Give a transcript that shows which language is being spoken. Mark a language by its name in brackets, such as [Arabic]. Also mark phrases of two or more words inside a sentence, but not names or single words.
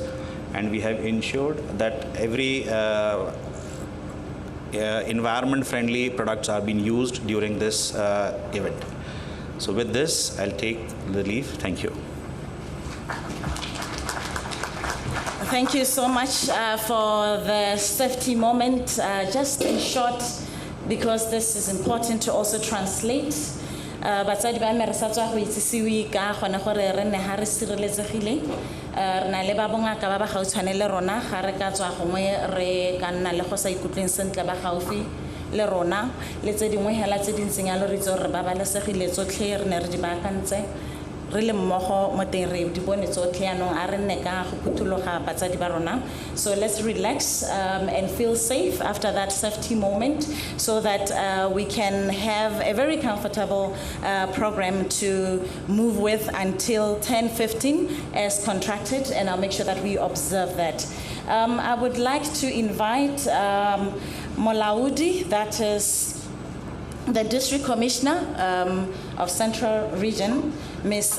[English] And we have ensured that every environment-friendly products are being used during this event. So with this, I'll take the leave. Thank you. Thank you so much for the safety moment. Just in short, because this is important to also translate. [Tswana] Batsadi ba me re sa tswa go itsisiwe ka gone gore re ne ha re sireletsegile re na le ba bongaka ba ba gautshwane le rona ga re ka tswa gongwe re ka nna le go sa ikutlweng sentle ba gaufi le rona le tse dingwe hela tse dintseng ya lo re tso re ba balesegile tsotlhe re ne re di baakantse re le mmogo mo teng re di bone tsotlhe yanong a re nne ka go phuthuloga batsadi ba rona. [English] So let's relax and feel safe after that safety moment so that we can have a very comfortable program to move with until 10:15 as contracted, and I'll make sure that we observe that. I would like to invite Molaudi, that is the District Commissioner of Central Region, Ms.